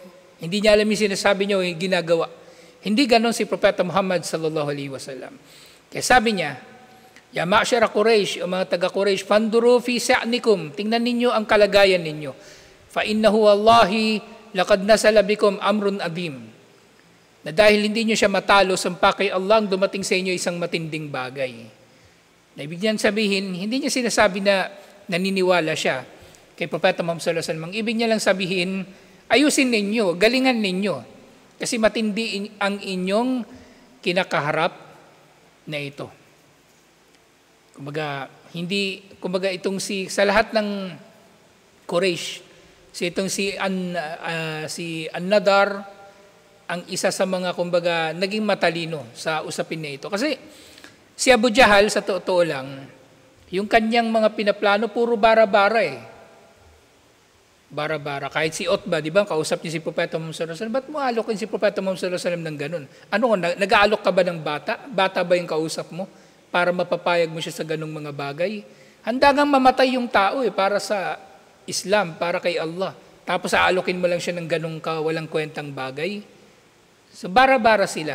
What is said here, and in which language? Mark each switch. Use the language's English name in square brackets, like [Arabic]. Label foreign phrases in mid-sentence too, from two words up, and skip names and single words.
[Filipino] Hindi niya alam yung sinasabi niya o yung ginagawa. Hindi ganon si Propeta Muhammad [Arabic] صلى الله عليه وسلم. [Filipino] Kaya sabi niya, [Arabic] يا معشر قريش, [Filipino] o mga taga-Quraysh, [Arabic] فانظروا في شأنكم, [Filipino] tingnan ninyo ang kalagayan ninyo. [Arabic] فإنه والله لقد نزل بكم أمر عظيم. [Filipino] Na dahil hindi niyo siya matalo, sumpa kay Allah, dumating sa inyo isang matinding bagay. Na ibig niyan sabihin, hindi niya sinasabi na naniniwala siya kay Propeta Muhammad [Arabic] صلى الله عليه وسلم. [Filipino] Ang ibig niya lang sabihin, ayusin ninyo, galingan ninyo. Kasi matindi ang inyong kinakaharap na ito. Kumbaga itong sa lahat ng Quraysh, si An-Nadar, ang isa sa mga naging matalino sa usapin na ito. Kasi si Abu Jahal, sa totoo lang, yung kanyang mga pinaplano, puro bara-bara eh. Bara-bara. Kahit si Utbah, di ba, kausap niya si Propeta Muhammad [Arabic] صلى الله عليه وسلم, [Filipino] ba't mo alokin si Propeta Muhammad [Arabic] صلى الله عليه وسلم [Filipino] ng ganun? Nag-aalok ka ba ng bata? Bata ba yung kausap mo? Para mapapayag mo siya sa ganung mga bagay? Handa ngang mamatay yung tao para sa Islam, para kay Allah. Tapos aalokin mo lang siya ng ganung walang kwentang bagay? So bara-bara sila.